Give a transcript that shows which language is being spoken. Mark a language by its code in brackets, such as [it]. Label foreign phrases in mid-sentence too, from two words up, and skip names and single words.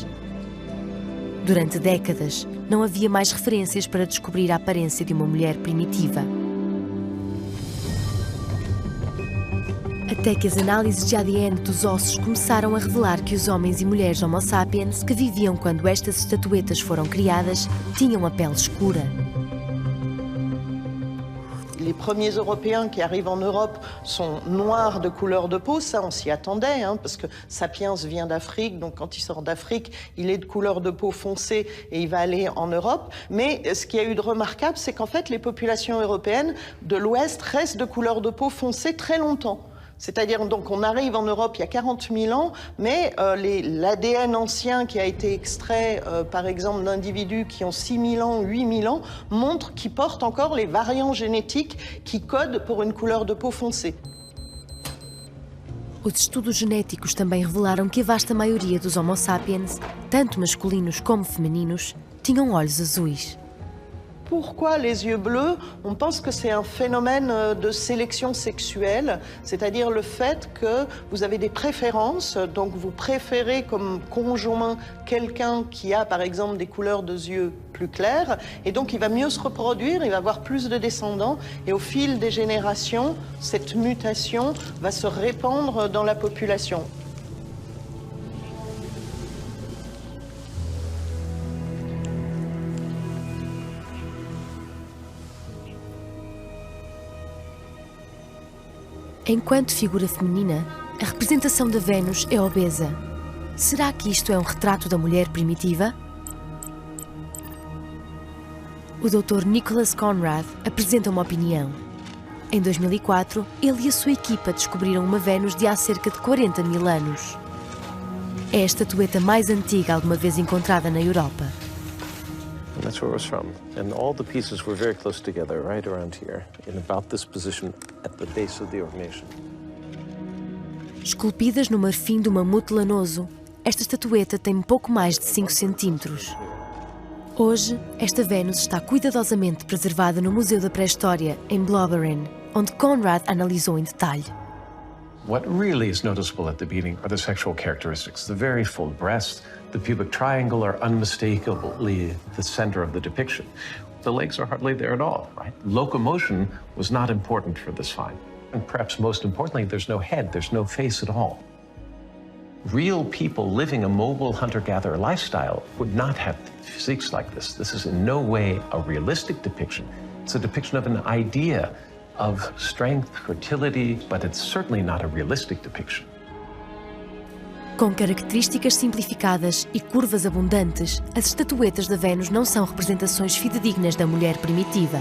[pt] Durante décadas, não havia mais referências para descobrir a aparência de uma mulher primitiva. Até que as análises de ADN dos ossos começaram a revelar que os homens e mulheres Homo sapiens que viviam quando estas estatuetas foram criadas tinham a pele escura. [fr] Les premiers Européens qui arrivent en Europe sont noirs de couleur de peau, ça on s'y attendait, hein, parce que Sapiens vient d'Afrique, donc quand il sort d'Afrique, il est de couleur de peau foncée et il va aller en Europe. Mais ce qu'il y a eu de remarquable, c'est qu'en fait les populations européennes de l'Ouest restent de couleur de peau foncée très longtemps. C'est-à-dire, donc, on arrive en Europe il y a 40 000 ans, mais l'ADN ancien qui a été extrait, par exemple, d'individus qui ont 6 000 ans, 8 000 ans, montre qu'ils portent encore les variants génétiques qui codent pour une couleur de peau foncée. [pt] Os estudos genéticos também revelaram que a vasta maioria dos Homo sapiens, tanto masculinos como femininos, tinham olhos azuis. [fr] Pourquoi les yeux bleus? On pense que c'est un phénomène de sélection sexuelle, c'est-à-dire le fait que vous avez des préférences, donc vous préférez comme conjoint quelqu'un qui a par exemple des couleurs de yeux plus claires, et donc il va mieux se reproduire, il va avoir plus de descendants, et au fil des générations, cette mutation va se répandre dans la population. [pt] Enquanto figura feminina, a representação da Vênus é obesa. Será que isto é um retrato da mulher primitiva? O Dr. Nicholas Conrad apresenta uma opinião. Em 2004, ele e a sua equipa descobriram uma Vênus de há cerca de 40 mil anos. É a estatueta mais antiga alguma vez encontrada na Europa. [en] And that's where it was from. And all the pieces were very close together, right around here, in about this position at the base of the ornation. [pt] Esculpidas no marfim do mamute lanoso, esta estatueta tem pouco mais de 5 centímetros. Hoje, esta Vênus está cuidadosamente preservada no Museu da Pré-História, em Blobberen, onde Conrad analisou em detalhe. [en] What really is noticeable at the beginning are the sexual characteristics. The very full breast, the pubic triangle are unmistakably the center of the depiction. The legs are hardly there at all, right? Locomotion was not important for this find. And perhaps most importantly, there's no head, there's no face at all. Real people living a mobile hunter-gatherer lifestyle would not have physiques like this. This is in no way a realistic depiction. It's a depiction of an idea of strength, fertility, but it's certainly not a realistic depiction. [pt] Com características simplificadas e curvas abundantes, as estatuetas da Vênus não são representações fidedignas da mulher primitiva.